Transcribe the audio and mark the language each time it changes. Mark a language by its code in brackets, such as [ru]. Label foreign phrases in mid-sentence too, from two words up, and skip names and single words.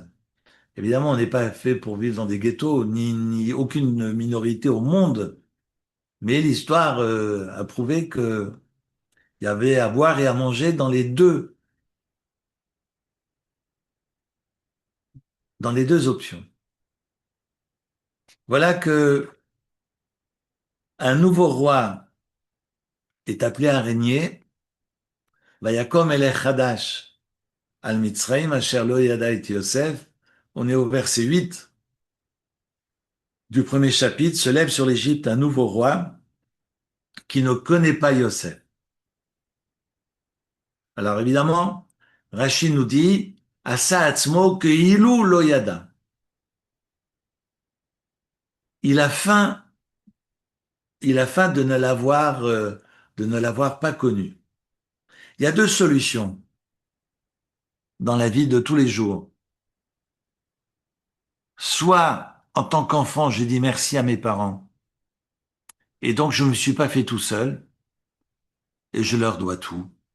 [fr] Évidemment, on n'est pas fait pour vivre dans des ghettos, ni aucune minorité au monde, mais l'histoire a prouvé que il y avait à boire et à manger dans les deux options. Voilà que un nouveau roi est appelé à régner. [he] ויקם מלך חדש על מצרים אשר לא ידע את יוסף. [fr] On est au verset 8 du premier chapitre. Se lève sur l'Égypte un nouveau roi qui ne connaît pas Yosef. Alors évidemment, Rachid nous dit [he] עשה עצמו כאילו לא ידע. [fr] Il a faim, il a faim de ne l'avoir pas connu. Il y a deux solutions dans la vie de tous les jours. Soit, en tant qu'enfant, j'ai dit merci à mes parents, et donc je ne me suis pas fait tout seul, et je leur dois tout.